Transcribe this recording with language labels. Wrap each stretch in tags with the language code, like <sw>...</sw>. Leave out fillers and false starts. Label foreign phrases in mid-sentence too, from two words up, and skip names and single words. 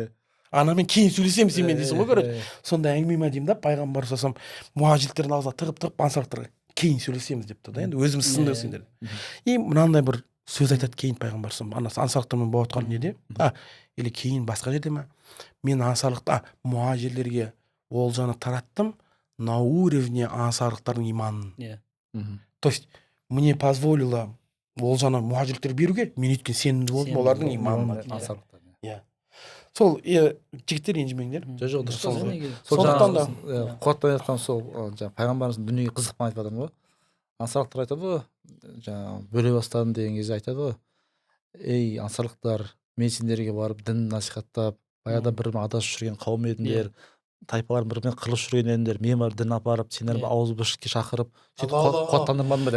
<kk>Анамен кейін сөйлесемін сенімен дейсің ғой, короче. Сонда әңгіме ма деймін да, пайғамбар сасам мұхажирліктердің аузына тығып ансарлықтарға кейін сөйлесеміз деп тұр да. Енді өзіміз сынды сендер. Мынандай бір сөз айтады кейін пайғамбар сасам, ансарлықтармен болып жатқан неде, или кейін басқа жерде ма? Мен мұхажирлерге олжаны тараттым</kk> <ru>на уровне</ru> <kk>ансарлықтардың иманын.</kk> <ru>То есть мне позволило</ru> <kk>олжаны мұхажирліктер беруге, мен өйткен сенімді болдым олардың иманына. сол жігіттер ренжімеңдер. жоқ дұрыс Сол- сол сондықтан да. жаңағы қуаттан айтқан сол жаңағы пайғамбарымыздың дүниеге қызықпен айтып жатырмын ғой. Ансарлықтар айтады ғой, жаңағы бөле бастадым деген кезде айтады ғой, ей ансарлықтар, мен сендерге барып дін насихаттап, баяғыда бір адасып жүрген қауым едіңдер, тайпалардың бір бірінен қырылып жүрген едіңдер, мен барып дін апарып, сендер ауызбіршілікке шақырып, сөйтіп қуаттандырмадым ба</kk>